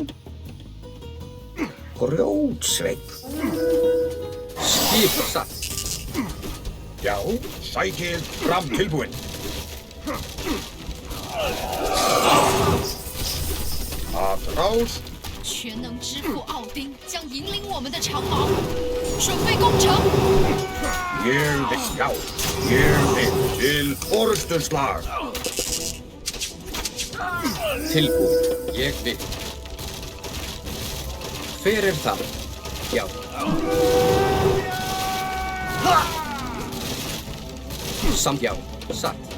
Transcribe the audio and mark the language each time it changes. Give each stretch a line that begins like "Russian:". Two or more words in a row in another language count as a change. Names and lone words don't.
Icelandic: Grjótsveinn. Skip satt. Já, sækið fram tilbúin. Að rást.
Chinese: 全能之父奥丁将引领我们的长矛，准备攻城。
Icelandic: Ég vil, já. Ég vil til orrustuslag. Tilbúin. Ég vil. Hver er það? Já. Samt já. Satt.